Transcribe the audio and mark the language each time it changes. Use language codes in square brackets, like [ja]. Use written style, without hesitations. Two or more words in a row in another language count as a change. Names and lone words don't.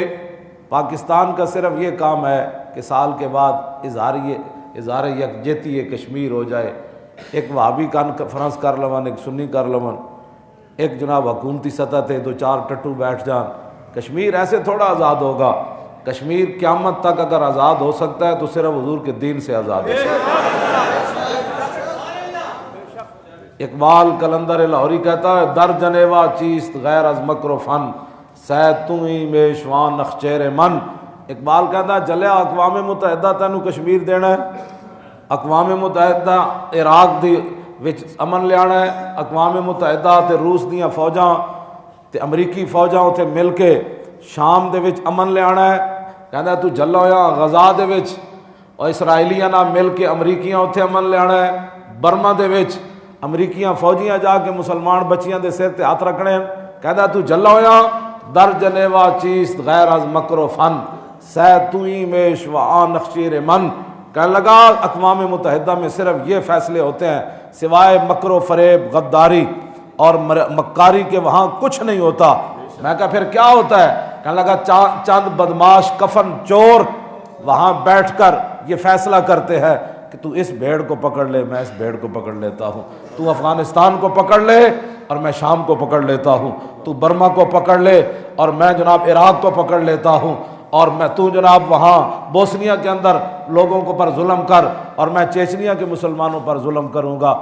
[ur] پاکستان کا صرف یہ کام ہے کہ سال کے بعد اظہار یکجہتی کشمیر ہو جائے، ایک وہابی کانفرنس کر لون، ایک سنی کر لون، [pa] ایک جناب حکومتی سطح تے 2-4 ٹٹو بیٹھ جان۔ [ur] کشمیر ایسے تھوڑا آزاد ہوگا، کشمیر قیامت تک اگر آزاد ہو سکتا ہے تو صرف حضور کے دین سے آزاد ہو سکتا ہے۔ اقبال کلندر لاہوری کہتا ہے [fa] در جنیوا چیست غیر از مکر و فن، سید تو ہی میشوان نخچیر من۔ [ur] اقبال کہتا ہے [pa] جلیا اقوام متحدہ تینوں کشمیر دینا ہے، اقوام متحدہ عراق دی وچ امن لیانا ہے، اقوام متحدہ تے روس دیاں فوجاں تے امریکی فوجاں اتھے مل کے شام دے وچ امن لیانا ہے، [ur] کہتا ہے [pa] تو جلا ہویا غزہ دے وچ اور اسرائیلیاں نہ مل کے امریکیاں اتھے امن لیانا ہے، برما دے وچ امریکیاں فوجیاں جا کے مسلمان بچیاں دے سر تے ہاتھ رکھنے ہیں، [ur] کہتا ہے [pa] تو جلا ہویا [fa] در جنیوا چیست غیر از مکر و فن، سید تو ہی میش و آن نخچیر من۔ [ur] کہنے لگا اقوام متحدہ میں صرف یہ فیصلے ہوتے ہیں، سوائے مکر و فریب، غداری اور مکاری کے وہاں کچھ نہیں ہوتا۔ میں کہا پھر کیا ہوتا ہے؟ کہنے لگا چند بدماش کفن چور وہاں بیٹھ کر یہ فیصلہ کرتے ہیں کہ تو اس بھیڑ کو پکڑ لے، میں اس بھیڑ کو پکڑ لیتا ہوں، تو افغانستان کو پکڑ لے اور میں شام کو پکڑ لیتا ہوں، تو برما کو پکڑ لے اور میں جناب عراق کو پکڑ لیتا ہوں، اور میں تو جناب وہاں بوسنیا کے اندر لوگوں کو پر ظلم کر اور میں چیچنیا کے مسلمانوں پر ظلم کروں گا۔